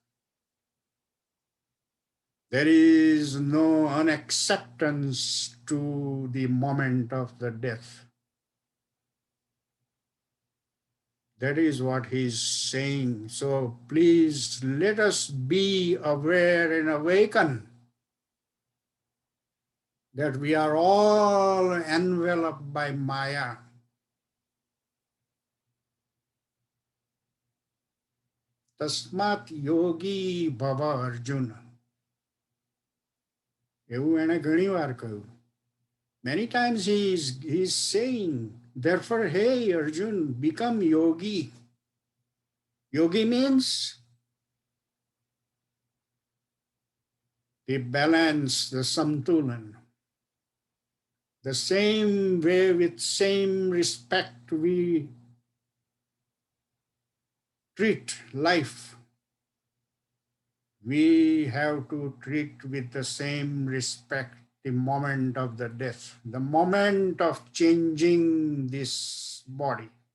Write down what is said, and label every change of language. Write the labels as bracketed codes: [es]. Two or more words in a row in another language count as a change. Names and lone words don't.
[en] There is no unacceptance to the moment of the death. That is what he's saying. So please let us be aware and awaken that we are all enveloped by Maya. [sa] तस्मात् योगी भव अर्जुन. [gu] એવું એણે ઘણી વાર કહ્યું. [en] Many times he's saying, therefore, hey Arjun, become yogi. Yogi means the balance, the samtulan. The same way, with same respect we treat life, we have to treat with the same respect the moment of the death, the moment of changing this body.